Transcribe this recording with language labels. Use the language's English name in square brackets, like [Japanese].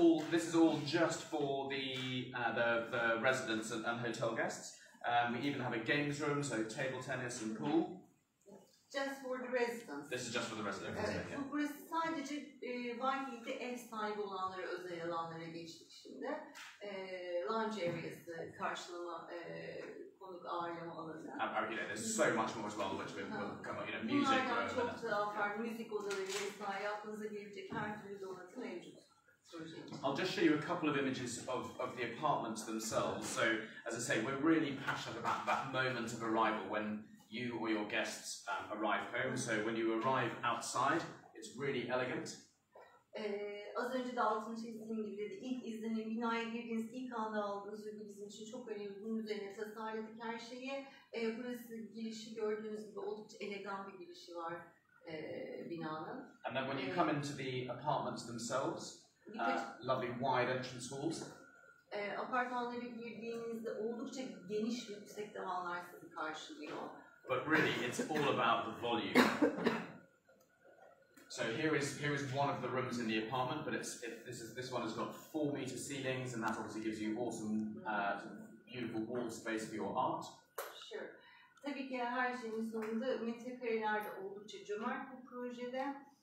[English] This is all just for the residents and hotel guests. We even have a games room, so table tennis and pool. Just for the residents. This is just for the residents. [Turkish] Evet, [English] Yeah. [Turkish] burası sadece Whiteley'de ev sahibi olanlara özel alanlara geçtik şimdi. Lounge areası, karşılama, konuk ağırlama alanı. [English] There's so much more as well, which will come up, music. [Turkish] Bunlardan çok daha farklı müzik odaları vesaire aklınıza gelebilecek her türlü donatı mevcut. [English] I'll just show you a couple of images of the apartments themselves. So, as I say, we're really passionate about that moment of arrival when you or your guests arrive home. So when you arrive outside, it's really elegant. [Turkish] Az önce de altını çizdiğim gibi dedi, ilk izlenim binaya girdiğiniz ilk anda aldığınız ürün bizim için çok önemli. Bunun üzerine tasarladık her şeyi. Burası girişi gördüğünüz gibi oldukça elegan bir girişi var binanın. [English] And then when you come into the apartments themselves, lovely wide entrance halls. [Turkish] Apartmanlara girdiğinizde oldukça geniş ve yüksek tavanlar sizi karşılıyor. [English] But really, it's all about the volume. So here is one of the rooms in the apartment, but this one has got 4 meter ceilings, and that obviously gives you awesome, beautiful wall space for your art. Sure. [Turkish] Tabii ki her şeyin sonunda metrekarelerde oldukça cömert bu projede.